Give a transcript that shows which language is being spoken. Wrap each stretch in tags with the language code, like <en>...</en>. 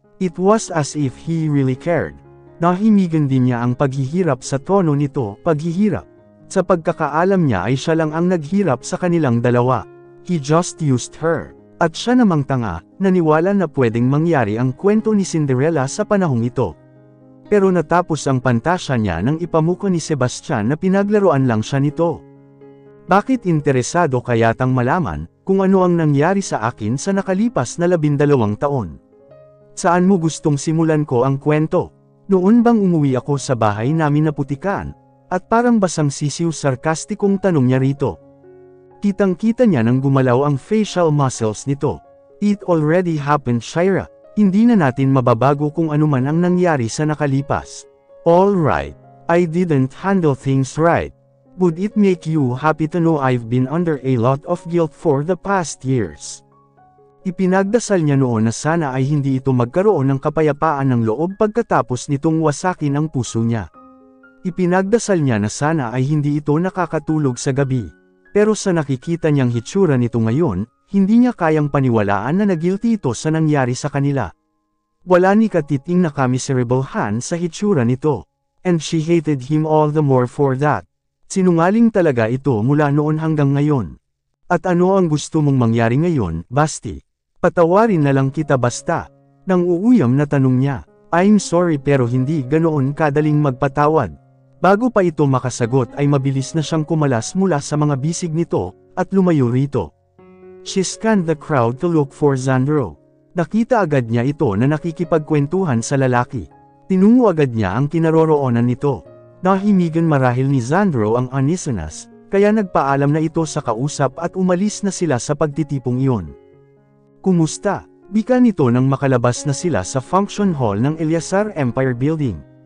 <en>It was as if he really cared.</en> <tl>Nahimigan din niya ang paghihirap sa tono nito, paghihirap. Sa pagkakaalam niya ay siya lang ang naghirap sa kanilang dalawa.</tl> <en>He just used her.</en> <tl>At siya namang tanga, naniwala na pwedeng mangyari ang kwento ni Cinderella sa panahong ito. Pero natapos ang pantasya niya nang ipamuko ni Sebastian na pinaglaruan lang siya nito. Bakit interesado kayatang malaman kung ano ang nangyari sa akin sa nakalipas na 12 taon? Saan mo gustong simulan ko ang kwento? Noon bang umuwi ako sa bahay namin na putikan? At parang basang sisiw sarkastikong tanong niya rito. Kitang-kita niya nang gumalaw ang facial muscles nito.</tl> <en>It already happened,</en> <tl>Shira. Hindi na natin mababago kung ano man ang nangyari sa nakalipas.</tl> <en>All right. I didn't handle things right. Would it make you happy to know I've been under a lot of guilt for the past years?</en> <tl>Ipinagdasal niya noon na sana ay hindi ito magkaroon ng kapayapaan ng loob pagkatapos nitong wasakin ang puso niya. Ipinagdasal niya na sana ay hindi ito nakakatulog sa gabi. Pero sa nakikita niyang hitsura nito ngayon, hindi niya kayang paniwalaan na nagilty ito sa nangyari sa kanila. Wala ni katiting na commiserable Han sa hitsura nito.</tl> <en>And she hated him all the more for that.</en> <tl>Sinungaling talaga ito mula noon hanggang ngayon. At ano ang gusto mong mangyari ngayon, Basti? Patawarin na lang kita basta. Nang uuyam na tanong niya,</tl> <en>I'm sorry</en> <tl>pero hindi ganoon kadaling magpatawad. Bago pa ito makasagot ay mabilis na siyang kumalas mula sa mga bisig nito, at lumayo rito.</tl> <en>She scanned the crowd to look for Xandro.</en> <tl>Nakita agad niya ito na nakikipagkwentuhan sa lalaki. Tinungo agad niya ang kinaroroonan nito. Nahimigan marahil ni Xandro ang uneasiness, kaya nagpaalam na ito sa kausap at umalis na sila sa pagtitipong iyon. Kumusta? Bika nito nang makalabas na sila sa function hall ng Elyasar Empire Building.</tl>